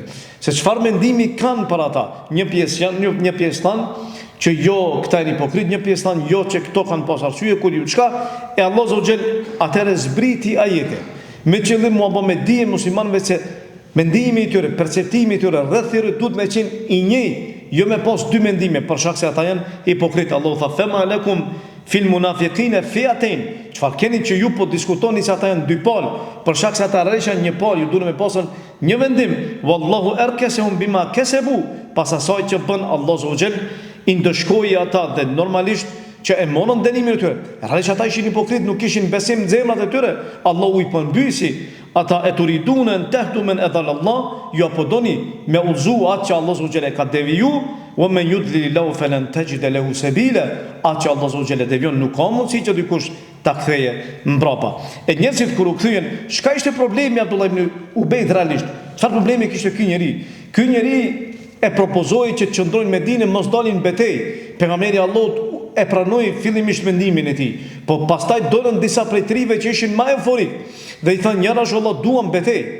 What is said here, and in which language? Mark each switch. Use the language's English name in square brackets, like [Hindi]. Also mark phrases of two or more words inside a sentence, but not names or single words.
[Albanian] Se çfarë mendimi kanë për ata? Një pjesë thanë që jo, këta janë hipokrit, një pjesë thanë jo, që këto kanë pas arsye, kur ju çka, e [Arabic] الله عز وجل [Albanian] atëherë zbriti ajete. Me qëllim mua bë me dije muslimanëve se mendimi i tyre, perceptimi i tyre rreth tyre duhet me qenë i njëjtë, jo me pas dy mendime, për shkak se ata janë hipokrit. Allahu tha [Arabic] فما لكم في المنافقين فئتين. [Albanian] Çfarë keni që ju po diskutoni se ata janë dy palë, për shkak se ata rreshan një palë, ju duhet me pasën një vendim. [Arabic] والله أركسهم بما كسبوا. [Albanian] Pas asaj që bën [Arabic] الله عز وجل [Albanian] i ndëshkoi ata dhe normalisht që e morën dënimin e tyre. Realisht ata ishin hipokrit, nuk kishin besim në zemrat e tyre. Allahu i përmbysi ata [Arabic] أتريدون أن تهدوا من أضل الله, [Albanian] ju apo doni me udhzu atë që [Arabic] الله عز وجل [Albanian] e ka deviju, [Arabic] ومن يضلل الله فلن تجد له سبيلا, [Albanian] atë që [Arabic] الله عز وجل [Albanian] e devijon nuk ka mundësi që dikush ta ktheje mbrapa. E njerëzit kur u kthyen, çka ishte problemi Abdullah ibn Ubay realisht? Çfarë problemi kishte ky njeri? Ky njeri e propozoi që të qëndrojnë në Medinë, mos dalin në betejë. Pejgamberi Allahut e pranoi fillimisht mendimin e tij, po pastaj dolën disa prej trive që ishin më euforik dhe i thanë [Arabic] يا رسول الله, [Albanian] duam betejë.